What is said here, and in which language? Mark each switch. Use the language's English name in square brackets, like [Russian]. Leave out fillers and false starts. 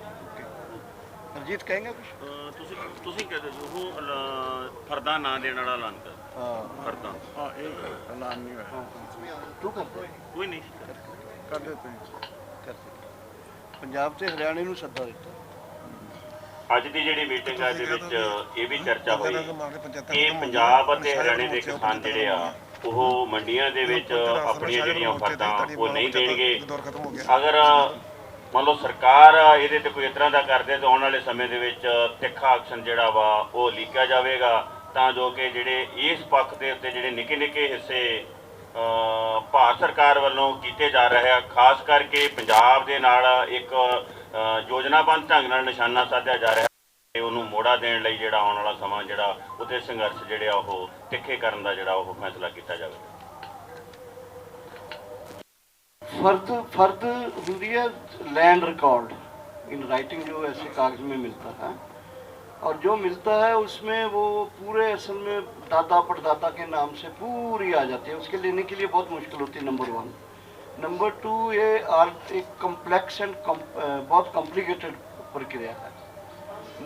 [Hindi] हरजीत कहेंगे कुछ? ਤੁਸੀਂ कहते हो फरदा ना देने वाला ऐलान कर फरदा हाँ एक ऐलान नहीं हुआ, तू करते कोई नहीं कर देते हैं। [Punjabi] पंजाब से हरियाणा ਨੂੰ ਸੱਦਾ ਦਿੱਤਾ। ਅੱਜ ਦੀ ਜਿਹੜੀ ਮੀਟਿੰਗ ਆ ਦੇ ਵਿੱਚ ਇਹ ਵੀ ਚਰਚਾ ਹੋਈ ਕਿ ਪੰਜਾਬ ਅਤੇ ਹਰਿਆਣੇ ਦੇ ਕਿਸਾਨ ਜਿਹੜੇ ਆ ਉਹ ਮੰਡੀਆਂ ਦੇ ਵਿੱਚ ਆਪਣੀਆਂ ਜਿਹੜੀਆਂ ਫਰਦਾਂ ਉਹ ਨਹੀਂ ਦੇਣਗੇ। ਅਗਰ ਮੰਨ ਲਓ ਸਰਕਾਰ ਇਹਦੇ ਤੇ ਕੋਈ ਇਸ ਤਰ੍ਹਾਂ ਦਾ ਕਰਦੇ ਤਾਂ ਆਉਣ ਵਾਲੇ ਸਮੇਂ ਦੇ ਵਿੱਚ ਤਿੱਖਾ ਐਕਸ਼ਨ ਜਿਹੜਾ ਵਾ ਉਹ ਲੀਕਿਆ ਜਾਵੇਗਾ, ਤਾਂ ਜੋ ਕਿ ਜਿਹੜੇ ਇਸ ਪੱਖ ਦੇ ਉੱਤੇ ਜਿਹੜੇ ਨਿੱਕੇ ਨਿੱਕੇ ਹਿੱਸੇ ਭਾਰਤ ਸਰਕਾਰ ਵੱਲੋਂ ਕੀਤੇ ਜਾ ਰਹੇ ਆ, ਖਾਸ ਕਰਕੇ ਪੰਜਾਬ ਦੇ ਨਾਲ ਇੱਕ ਯੋਜਨਾਬੰਦ ਢੰਗ ਨਾਲ ਨਿਸ਼ਾਨਾ ਸਾਧਿਆ ਜਾ ਰਿਹਾ ਹੈ, ਉਹਨੂੰ ਮੋੜਾ ਦੇਣ ਲਈ ਜਿਹੜਾ ਆਉਣ ਵਾਲਾ ਸਮਾਂ ਜਿਹੜਾ ਉਹਦੇ ਸੰਘਰਸ਼ ਜਿਹੜੇ ਆ ਉਹ ਤਿੱਖੇ ਕਰਨ ਦਾ ਜਿਹੜਾ ਉਹ ਫੈਸਲਾ ਕੀਤਾ ਜਾਵੇਗਾ। [Hindi] फर्द होती है [English] land record in writing [Hindi] जो ऐसे कागज में मिलता है, और जो मिलता है उसमें वो पूरे असल में दादा परदाता के नाम से पूरी आ जाती है। उसके लेने के लिए बहुत मुश्किल होती है, नंबर 1। नंबर 2 ये एक कम्प्लेक्स एंड बहुत कॉम्प्लिकेटेड प्रक्रिया है।